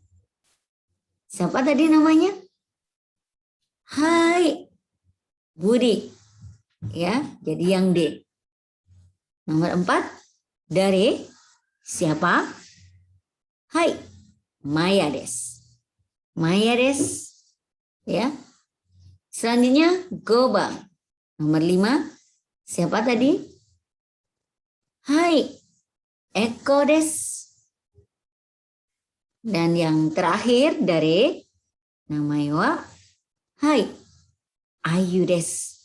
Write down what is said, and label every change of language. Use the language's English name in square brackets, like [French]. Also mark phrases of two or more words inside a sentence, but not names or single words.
[Indonesian] Siapa tadi namanya? Hai, Budi. Ya, jadi yang D. Nomor 4, Dare. Siapa? [Japanese] はい、Maya です. Maya desu. [Indonesian] Ya. Selanjutnya, Goba. Nomor 5, siapa tadi? [Japanese] はい、Eko です. [Indonesian] Dan yang terakhir, Dare. Namanya [Japanese] は はい、Ayu です.